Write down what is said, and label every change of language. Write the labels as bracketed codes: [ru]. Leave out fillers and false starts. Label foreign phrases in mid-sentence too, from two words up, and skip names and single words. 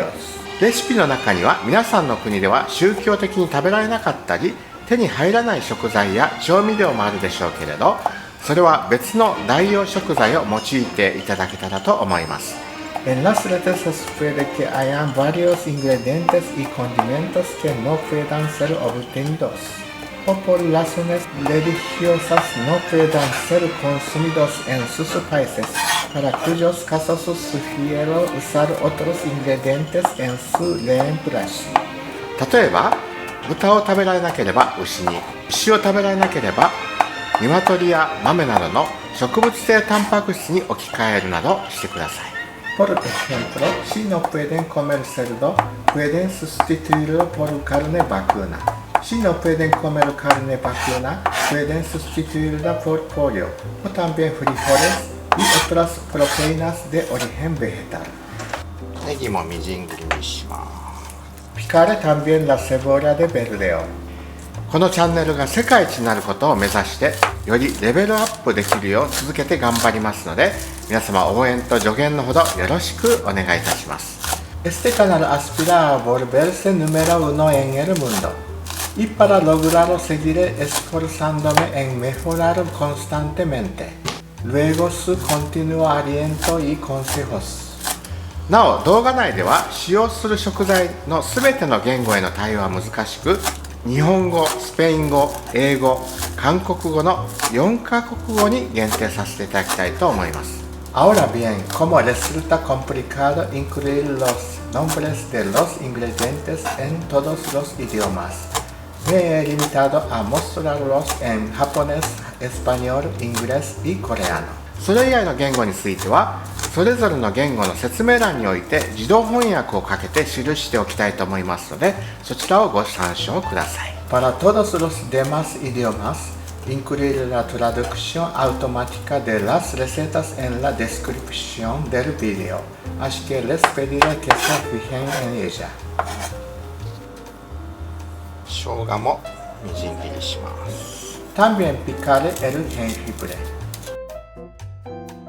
[ja] レシピの中には皆さんの国では宗教的に食べられなかったり手に入らない食材や調味料もあるでしょうけれど、それは別の代用食材を用いていただけたらと思います。 [es] En las recetas puede que hayan varios ingredientes y condimentos que no puedan ser obtenidos.o por razones religiosas no puedan ser consumidos en sus países, para cuyos casos sugiero usar otros ingredientes en su reemplazo。 [ja] 例えば、豚を食べられなければ牛に、牛を食べられなければ鶏や豆などの植物性タンパク質に置き換えるなどしてください。 [es] Por ejemplo, si no pueden comer cerdo, pueden sustituirlo por carne vacuna.Si no pueden comer carne vacuna, pueden sustituirla por pollo, o también frijoles y otras proteínas de origen vegetal. [ja] ネギもみじん切りにします。 [es] Picaré también la cebolla de verdeo。 [ja] このチャンネルが世界一になることを目指して、よりレベルアップできるよう続けて頑張りますので、皆様応援と助言のほどよろしくお願いいたします。 [es] Este canal aspira a volverse número uno en el mundo.Y para lograrlo seguiré esforzándome en mejorar constantemente. Luego su continuo aliento y consejos。 [ja] なお、動画内では使用する食材のすべての言語への対応は難しく、日本語、スペイン語、英語、韓国語の4カ国語に限定させていただきたいと思います。 [es] Ahora bien, como resulta complicado incluir los nombres de los ingredientes en todos los idiomas,Me he limitado a mostrarlos en japonés, español, inglés y coreano。 [ja] それ以外の言語については、それぞれの言語の説明欄において自動翻訳をかけて記しておきたいと思いますので、そちらをご参照ください。 [es] Para todos los demás idiomas, incluir la traducción automática de las recetas en la descripción del video, así que les pediré que se fijen en ella。 [ja] 生姜もみじん切りします。 [es] También picaré el jengibre。